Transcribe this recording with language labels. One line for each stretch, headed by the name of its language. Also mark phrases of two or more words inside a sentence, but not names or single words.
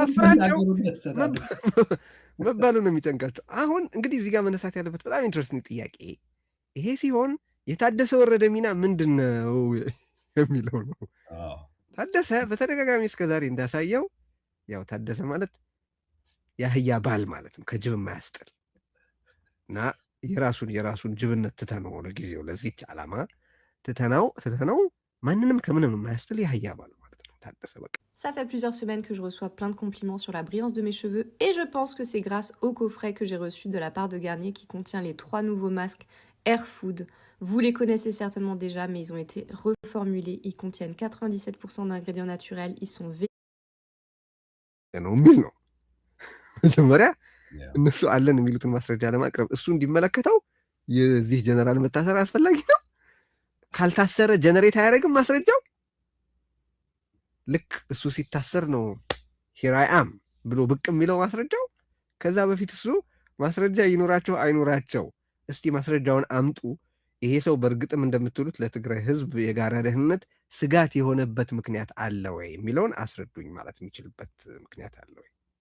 Amharic: መባሉ ነው የሚጨንቃቸው። አሁን እንግዲህ እዚህ ጋር መነሳት ያለበት በጣም ኢንትረስቲንግ ጥያቄ ይሄ ሲሆን የታደሰ ወረደ ሚና ምንድን ነው የሚለው ነው። ታደሰ በተደጋጋሚ እስከዛሬ እንዳሳየው ያው ታደሰ ማለት የአህያ ባል ማለት ነው፣ ከጅብ የማያስጥል እና የራሱን ጅብነት ትተነው ለጊዜው ለዚች ዓላማ ትተነው ማንንም ከምንም የማያስጥል የአህያ ባል ማለት ነው ታደሰ በቃ።
French: Ça fait plusieurs semaines que je reçois plein de compliments sur la brillance de mes cheveux et je pense que c'est grâce au coffret que j'ai reçu de la part de Garnier qui contient les 3 nouveaux masques Air Food. Vous les connaissez certainement déjà, mais ils ont été reformulés. Ils contiennent 97% d'ingrédients naturels. Ils sont
Amharic: ነው መጀመሪያ እነሱ አለን የሚሉትን ማስረጃ ለማቅረብ እሱ እንዲመለከተው የዚህ ጀነራል መታሰር አስፈላጊ ነው። ካልታሰረ ጀነሬት አያደርግም ማስረጃው። ልክ እሱ ሲታሰር ነው
English: here I am
Amharic: ብሎ ብቅ የሚለው ማስረጃው። ከዛ በፊት እሱ ማስረጃ ይኖራቸው አይኖራቸው እስቲ ማስረጃውን አምጡ፣ ይሄ ሰው በእርግጥም እንደምትሉት ለትግራይ ህዝብ የጋራ ደህንነት ስጋት የሆነበት ምክንያት አለ ወይ የሚለውን አስረዱኝ ማለት የሚችልበት ምክንያት አለ ወይ?